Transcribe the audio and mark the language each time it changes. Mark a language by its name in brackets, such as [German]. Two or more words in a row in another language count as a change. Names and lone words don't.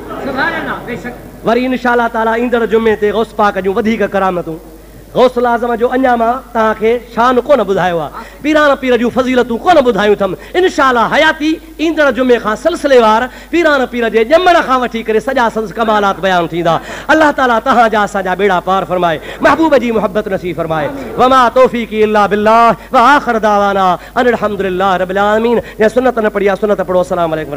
[Sindhi] वरी [Arabic] إن شاء الله تعالى [Sindhi] ईंदड़ जुमे ते गौस पाक जूं वधीक करामतूं, गौसल आज़म जो अञा मां तव्हांखे शान कोन ॿुधायो आहे, पीरान पीर जूं फज़ीलतूं कोन ॿुधायूं अथमि। [Arabic] إن شاء الله [Sindhi] हयाती ईंदड़ जुमे खां सिलसिलेवार पीरान पीर जे ॼमण खां वठी करे सॼा संस कमालात बयान थींदा। अल्लाह ताला तव्हांजा असांजा बेड़ा पार फरमाए, महबूब जी मोहब्बत नसीब फरमाए। [Arabic] وما توفيقي إلا بالله وآخر دعوانا أن الحمد لله رب العالمين. [Sindhi] या सुन्नत न पढ़ी, सुन्नत पढ़ो। [Arabic] السلام عليكم.